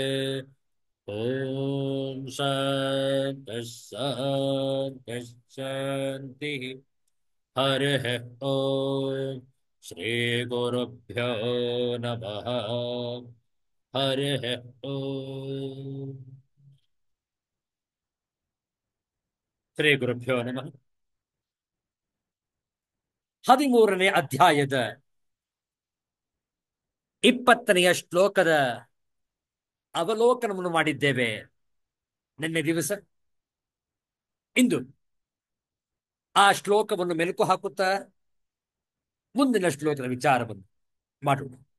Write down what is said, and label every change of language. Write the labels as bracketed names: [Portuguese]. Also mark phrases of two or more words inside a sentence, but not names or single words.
[Sanskrit] ॐ शान्तिः शान्तिः शान्तिः हरिः ॐ श्रीगुरुभ्यो नमः हरिः ॐ ಶ್ರೀ ಗುರುಭ್ಯೋ ನಮಃ [Kannada] 13ನೇ ಅಧ್ಯಾಯದ 20ನೆಯ ಶ್ಲೋಕದ ಅವಲೋಕನವನ್ನು ಮಾಡಿದ್ದೇವೆ ನಿನ್ನೆ ದಿವಸ. ಇಂದು ಆ ಶ್ಲೋಕವನ್ನು ಮೆಲುಕು ಹಾಕುತ್ತಾ ಮುಂದಿನ ಶ್ಲೋಕದ ವಿಚಾರವನ್ನು ಮಾಡೋಣ.